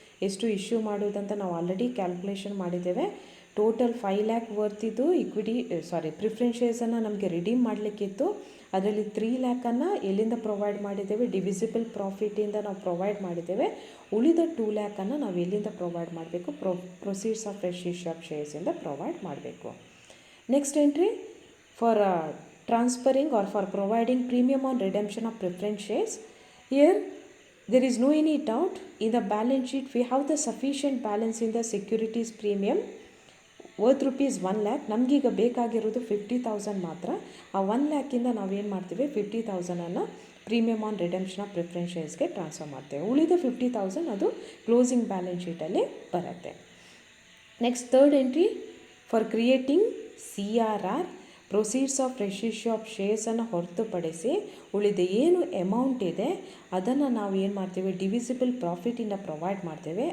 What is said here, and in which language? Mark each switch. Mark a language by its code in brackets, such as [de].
[kn] ಎಷ್ಟು ಇಶ್ಯೂ ಮಾಡೋದಂತ ನಾವು ಆಲ್ರೆಡಿ ಕ್ಯಾಲ್ಕುಲೇಷನ್ ಮಾಡಿದ್ದೇವೆ. ಟೋಟಲ್ 5 ಲ್ಯಾಕ್ ವರ್ತಿದ್ದು ಪ್ರಿಫರೆನ್ಸ್ ಶೇರ್ಸನ್ನು ನಮಗೆ ರಿಡೀಮ್ ಮಾಡಲಿಕ್ಕಿತ್ತು. ಅದರಲ್ಲಿ 3 ಲ್ಯಾಕನ್ನು ಎಲ್ಲಿಂದ ಪ್ರೊವೈಡ್ ಮಾಡಿದ್ದೇವೆ, ಡಿವಿಸಿಬಲ್ ಪ್ರಾಫಿಟಿಂದ ನಾವು ಪ್ರೊವೈಡ್ ಮಾಡಿದ್ದೇವೆ. ಉಳಿದ 2 ಲ್ಯಾಕನ್ನು ನಾವು ಎಲ್ಲಿಂದ ಪ್ರೊವೈಡ್ ಮಾಡಬೇಕು, proceeds of fresh issue of ಶೇರ್ಸಿಂದ provide ಮಾಡಬೇಕು. [en] Next entry for transferring or for providing premium on redemption of preference shares. Here there is no any doubt, in the balance sheet we have the sufficient balance in the securities premium worth rupees 1 lakh. [kn] ನಮಗೀಗ ಬೇಕಾಗಿರೋದು 50,000 ಮಾತ್ರ. ಆ 1 ಲ್ಯಾಕಿಂದ ನಾವೇನು ಮಾಡ್ತೀವಿ, 50,000ಅನ್ನು premium on redemption of preference ಶೇರ್ಸ್ಗೆ transfer ಮಾಡ್ತೇವೆ. ಉಳಿದ 50,000 ಅದು closing balance ಶೀಟಲ್ಲಿ ಬರುತ್ತೆ. Next third entry for creating CRR, proceeds of fresh issue of ಶೇರ್ಸನ್ನು ಹೊರತುಪಡಿಸಿ ಉಳಿದ ಏನು ಅಮೌಂಟ್ ಇದೆ ಅದನ್ನು ನಾವು ಏನು ಮಾಡ್ತೇವೆ, ಡಿವಿಸಿಬಲ್ ಪ್ರಾಫಿಟಿಂದ ಪ್ರೊವೈಡ್ ಮಾಡ್ತೇವೆ.